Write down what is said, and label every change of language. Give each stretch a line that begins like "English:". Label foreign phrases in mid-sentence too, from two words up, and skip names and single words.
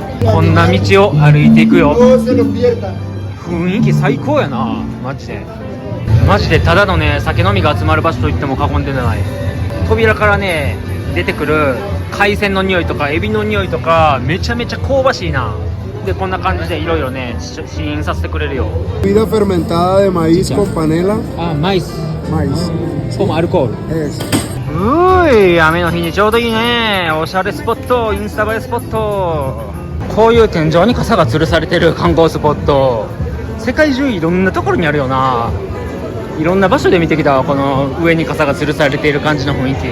Japanese: こんな道を歩いていくよ。雰囲気最高やな、マジで。マジでただのね酒飲みが集まる場所と言っても過言ではない。扉からね出てくる海鮮の匂いとかエビの匂いとかめちゃめちゃ香ばしいな。でこんな感じでいろいろね試飲させてくれるよ。
Spanish: Bebida fermentada de maíz con panela.
Japanese: あ、マイス
Spanish: Maíz.
Japanese: こもアルコール。
Spanish: Es.
Japanese: うーい、雨の日にちょうどいいね。おしゃれスポット、インスタ映えスポット。こういう天井に傘が吊るされてる観光スポット、世界中いろんなところにあるよな。いろんな場所で見てきたわ、この上に傘が吊るされている感じの雰囲気。